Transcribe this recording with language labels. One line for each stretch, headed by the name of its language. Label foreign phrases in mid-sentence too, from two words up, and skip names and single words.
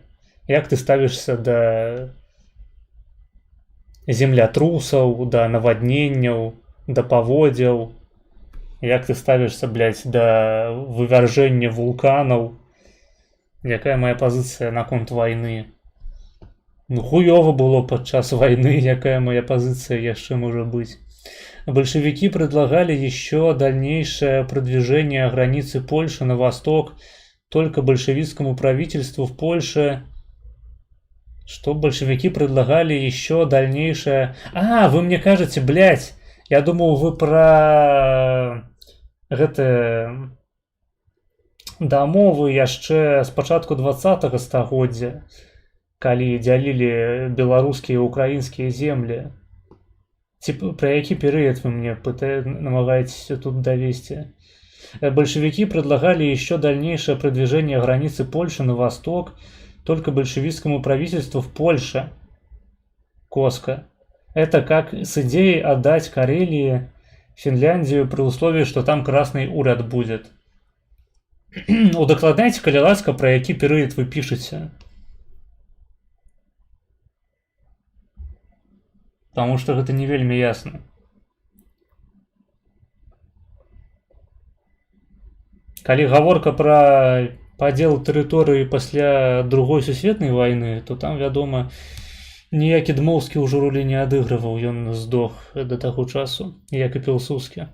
Belarusian: Як ты ставішся да землятрусаў, да навадненняў, да паводзяў? Як ты ставішся, блядь, да вывяржэння вулканаў? Якая моя пазіцыя наконт вайны? Ну, хуёва было падчас вайны, якая моя пазіцыя яшчэ можа быць?
Russian: Большевики предлагали еще дальнейшее продвижение границы Польши на восток, только большевистскому правительству в Польше. Что большевики предлагали еще дальнейшее... А, вы мне кажете, блядь, Я думаю,
Belarusian: вы пра гэтыя дамовы яшчэ з пачатку 20-го стагоддзя, калі дзялілі беларускія і украінскія землі. Ці пра які перыяд вы мне намагаетесь тут довести?
Russian: Большевики предлагали еще дальнейшее продвижение границы Польши на восток только большевистскому правительству в Польше. Коска. Это как с идеей отдать Карелии Финляндию при условии, что там красный уряд будет.
Belarusian: Удакладняйце, калі ласка, пра які перыяд вы пішаце.
Russian: Потому что
Belarusian: гэта не вельмі ясна. Калі гаворка пра падзел тэрыторыі пасля другой сусветнай вайны, то там, вядома, ніякі Дмоўскі ўжо ролі не адыгрываў, ён здох да таго часу, як і Пілсудскі.